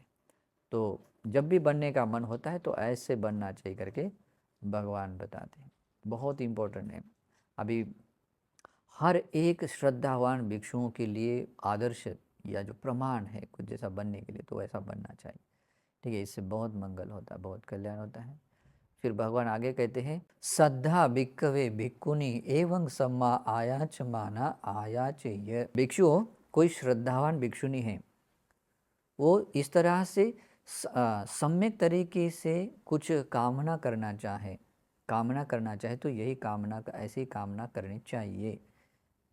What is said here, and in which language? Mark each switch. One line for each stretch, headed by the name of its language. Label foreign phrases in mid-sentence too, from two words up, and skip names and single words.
Hindi: तो जब भी बनने का मन होता है तो ऐसे बनना चाहिए करके भगवान बताते हैं। बहुत इम्पोर्टेंट है। अभी हर एक श्रद्धावान भिक्षुओं के लिए आदर्श या जो प्रमाण है कुछ जैसा बनने के लिए, तो ऐसा बनना चाहिए। ठीक है, इससे बहुत मंगल होता है, बहुत कल्याण होता है। फिर भगवान आगे कहते हैं
Pali: सद्धा भिक्खवे भिक्खुनी एवं सम्मा आयाच माना आयाच।
Hindi: भिक्षुओं, कोई श्रद्धावान भिक्षुनी है, वो इस तरह से सम्यक तरीके से कुछ कामना करना चाहे तो यही कामना ऐसी कामना करनी चाहिए।